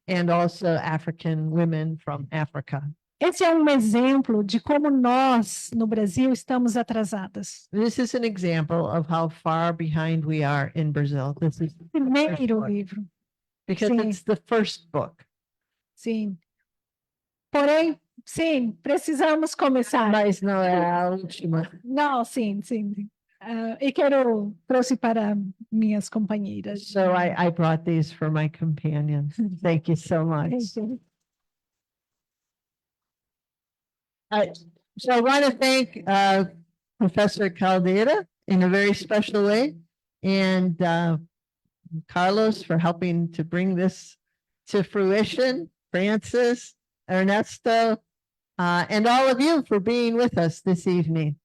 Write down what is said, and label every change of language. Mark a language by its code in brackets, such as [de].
[en] and also African women from Africa. [pt] Esse é um exemplo de como nós, no Brasil, estamos atrasadas. [en] This is an example of how far behind we are in Brazil. This is [pt] Primeiro livro, [en] because [pt] Sim. [en] it's the first book. [pt] sim. Porém, sim, precisamos começar. Mas não é a última. Não, sim, sim. E quero trouxe para minhas companheiras. [en] So I brought these for my companions. Thank you so much. So I want to thank Professor Caldera in a very special way and Carlos for helping to bring this to fruition, Francis, Ernesto, and all of you for being with us this evening.